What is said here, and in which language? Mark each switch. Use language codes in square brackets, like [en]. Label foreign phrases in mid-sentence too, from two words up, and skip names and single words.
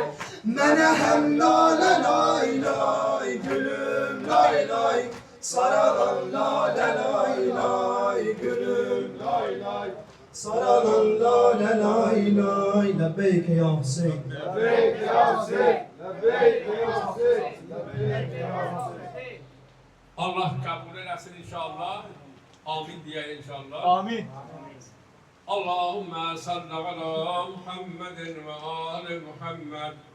[az] mene hem lale lay lay. Gülüm lay lay, saralan lale lay lay. Gülüm Lay lay. saralan lale lay lay. [ar] لبيك يا حسين. لبيك يا حسين. لبيك يا حسين. لبيك يا حسين. [tr] Allah kabul eylesin inşallah. Amin diye inşallah. Amin. [ar] اللهم صل على محمد وآل محمد.